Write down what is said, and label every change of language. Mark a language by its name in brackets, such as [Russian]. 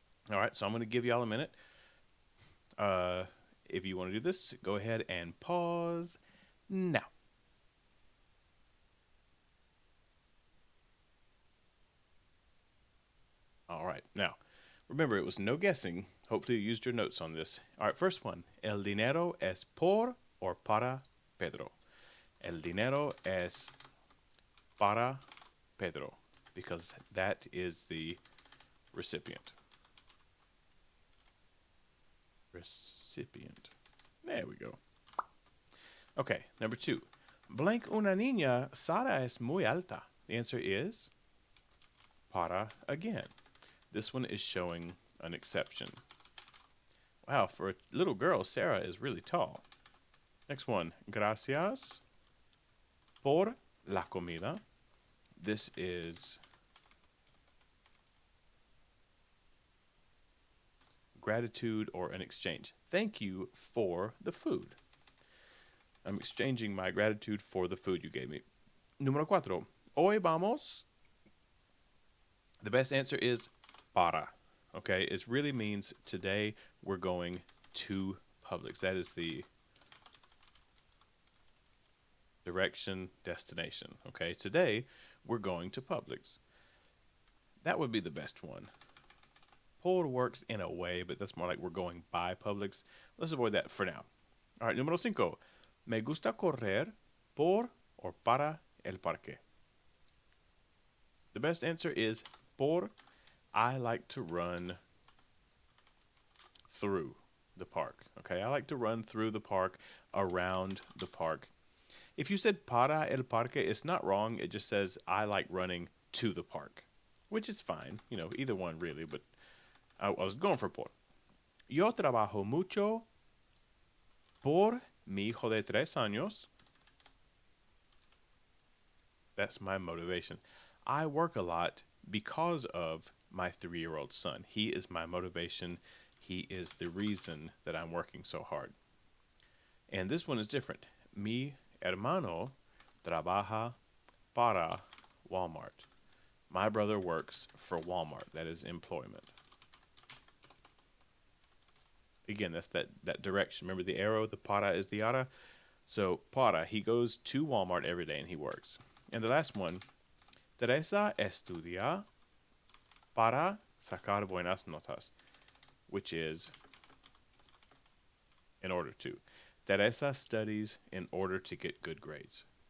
[English] All right, so I'm going to give y'all a minute. Uh, if you want to do this, go ahead and pause now. All right, now remember it was no guessing. Hopefully you used your notes on this. All right, first one. [Spanish] El dinero es por or para Pedro. El dinero es para Pedro [English] because that is the recipient. Recipient. There we go. Okay, number 2. [Spanish] Blank una niña, Sara es muy alta. [English] The answer is para again. This one is showing an exception. Wow, for a little girl, Sarah is really tall. Next one. [Spanish] Gracias por la comida. [English] This is gratitude or an exchange. Thank you for the food. I'm exchanging my gratitude for the food you gave me. [Spanish] Número 4. Hoy vamos. [English] The best answer is para. Okay, it really means today we're going to Publix. That is the direction, destination. Okay, today we're going to Publix. That would be the best one. Por works in a way, but that's more like we're going by Publix. Let's avoid that for now. All right, [Spanish] número 5. Me gusta correr por or para el parque. [English] The best answer is por. I like to run through the park. Okay, I like to run through the park, around the park. If you said [Spanish] para el parque, [English] it's not wrong. It just says I like running to the park, which is fine. You know, either one really, but I was going for por. [Spanish] Yo trabajo mucho por mi hijo de 3 años. [English] That's my motivation. I work a lot because of my 3-year-old son. He is my motivation. He is the reason that I'm working so hard. And this one is different. [Spanish] Mi hermano trabaja para Walmart. [English] My brother works for Walmart. That is employment. Again, that's that direction. Remember the arrow, the para is the ara. So para, he goes to Walmart every day and he works. And the last one, [Spanish] Teresa estudia para sacar buenas notas, [English] which is in order to. Teresa studies in order to get good grades.